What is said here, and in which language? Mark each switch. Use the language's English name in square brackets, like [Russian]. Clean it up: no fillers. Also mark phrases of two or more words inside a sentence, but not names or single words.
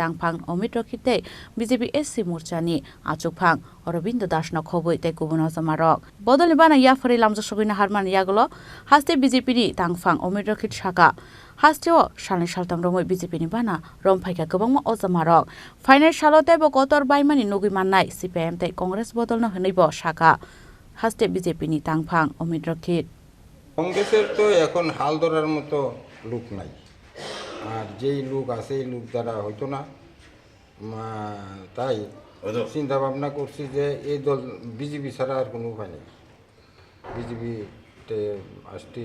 [Kok Borok] Tangphang Omitra Kite BJP SC Morcha ni Achukphang Aurobindo Das na khoboi te kubuno samarok Bodol ni Bana Yafari Lamdo Shogina Harman Yagulo haste BJP ni Tangphang Omitra Kit Shaka Hasteo Shalni Shaltam Romoi BJP ni Bana Romphaika Gobangma Ozamarok Final Shalote bo Kotor Baimani Nugui Mannai CPM te Congress Bodol no Henibo Shaka Haste BJP ni Tangphang Omitra Kit [Bangla] কংগ্রেসের তো এখন হাল ধরার মতো লোক নাই আর যেই লোক আছে এই লোক দ্বারা হইতো না তাই চিন্তা ভাবনা করছি যে এই দল বিজেপি ছাড়া আর কোনো উপায় নেই বিজেপিতে আসছি